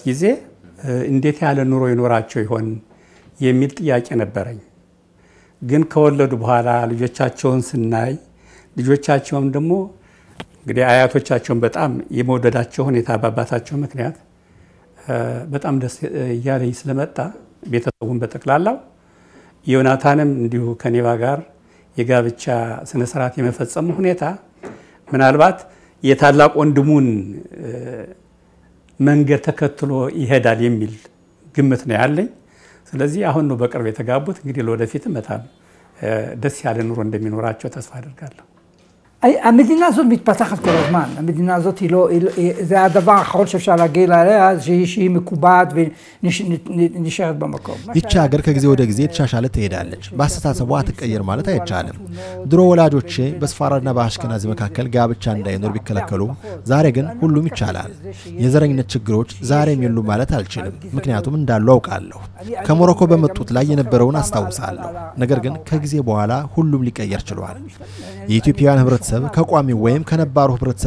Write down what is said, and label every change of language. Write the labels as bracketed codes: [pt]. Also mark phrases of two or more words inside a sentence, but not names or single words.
[am] ጊዜ እንዴት ያለ ኑሮ ይኖራቸው ይሆን የሚል ጥያቄ ነበረኝ። ግን ከወለዱ በኋላ ልጆቻቸውን ስናይ ልጆቻቸውም ደግሞ እንግዲህ አያቶቻቸውን በጣም የመወደዳቸው ሁኔታ በአባታቸው ምክንያት በጣም ደስ ያለኝ ስለመጣ ቤተሰቡን በተክላላው ዮናታንም እንዲሁ ከኔባ ጋር የጋብቻ ስነ ስርዓት የመፈጸም ሁኔታ ምናልባት የታላቅ ወንድሙን መንገድ ተከትሎ ይሄዳል የሚል ግምት ነው ያለኝ። ስለዚህ አሁን ነው በቅርብ የተጋቡት። እንግዲህ ለወደፊትም በጣም ደስ ያለ ኑሮ እንደሚኖራቸው ተስፋ አደርጋለሁ። [he] המדינה הזאת מתפתחת כל הזמן. המדינה הזאת זה הדבר האחרון שאפשר להגיד עליה, שהיא מקובעת ונשארת במקום. [am] ይህች ሀገር ከጊዜ ወደ ጊዜ ተሻሻለ ትሄዳለች። በአስተሳሰቧ አትቀየር ማለት አይቻልም። ድሮ ወላጆቼ በስፋራና በአሽከናዚ መካከል ጋብቻ እንዳይኖር ቢከለከሉም ዛሬ ግን ሁሉም ይቻላል። የዘረኝነት ችግሮች ዛሬም የሉም ማለት አልችልም፣ ምክንያቱም እንዳሉ አውቃለሁ። ከሞሮኮ በመጡት ላይ የነበረውን አስታውሳለሁ። ነገር ግን ከጊዜ በኋላ ሁሉም ሊቀየር ችሏል። የኢትዮጵያውያን ህብረተሰብ ከቋሚ ወይም ከነባሩ ህብረተሰብ